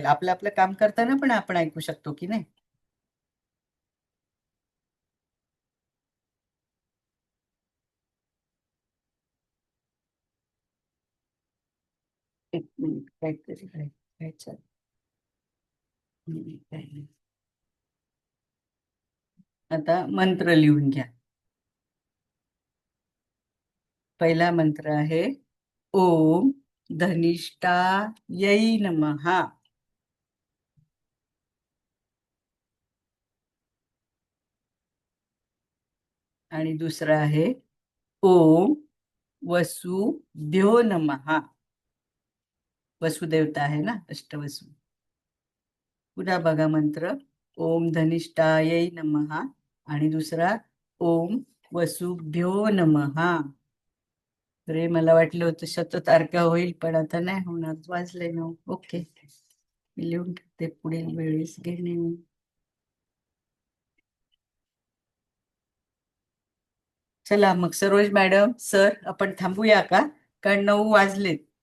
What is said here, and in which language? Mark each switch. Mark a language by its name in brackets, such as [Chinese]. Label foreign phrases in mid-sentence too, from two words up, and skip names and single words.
[Marathi] आपलं आपलं काम करताना पण आपण ऐकू शकतो की नाही. एक मिनिट काहीतरी व्हायचं. आता मंत्र लिहून घ्या. पहिला मंत्र आहे [Sanskrit] ओम धनिष्ठायै नमः. [Marathi] आणि दुसरा आहे [Sanskrit] ओम वसुभ्यो नमः. [Marathi] वसुदेवता आहे ना, अष्टवसु. पुन्हा बघा मंत्र [Sanskrit] ओम धनिष्ठायै नमः [Marathi] आणि दुसरा [Sanskrit] ओम वसुभ्यो नमः. [Marathi] अरे मला वाटलं होतं शततारका होईल, पण आता नाही होणार, वाजले ना. ओके, मी लिहून ठेवते पुढील वेळेस घेणे. चला मग सरोज मॅडम सर आपण थांबूया का, कारण 9 वाजलेत.